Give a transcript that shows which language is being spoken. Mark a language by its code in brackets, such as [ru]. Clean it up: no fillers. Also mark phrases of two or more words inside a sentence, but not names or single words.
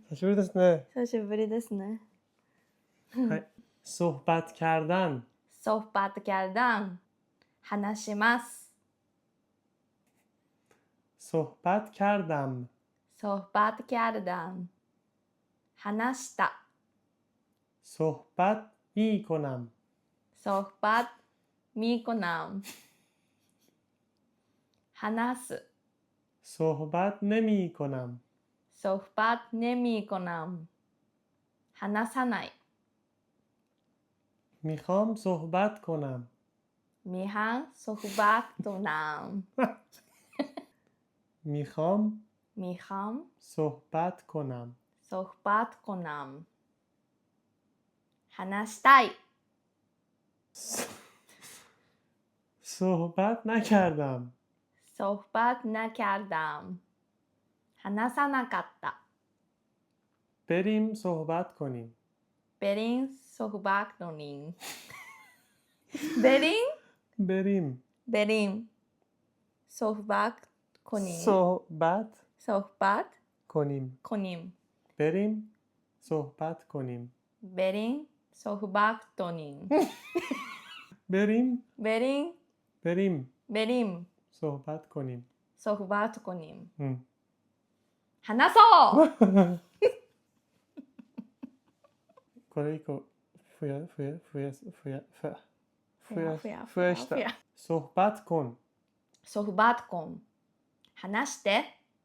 [ja] 久しぶりですね。久しぶりですね。 [fa] はい。صحبت کردن صحبت کردن 話します。 صحبت کردم صحبت کردم 話した。 صحبت می کنم صحبت می کنم 話す。 صحبت نمی کنم صحبت نمی کنم 話さない。 میخوام صحبت کنم میخوام صحبت کنم میخوام میخوام صحبت کنم صحبت کنم 話したい。 صحبت نکردم صحبت نکردم 話さなかった。 بریم صحبت کنیم بریم صحبت کنیم بریم بریم بریم صحبت کنیم صحبت صحبت کنیم کنیم بریم صحبت کنیم بریم صحبت کنیم بریم بریم بریم بریم صحبت کنیم صحبت کنیم [ja] うん。話そうこれ以降増やした。 [fa] صحبت کن صحبت کن話して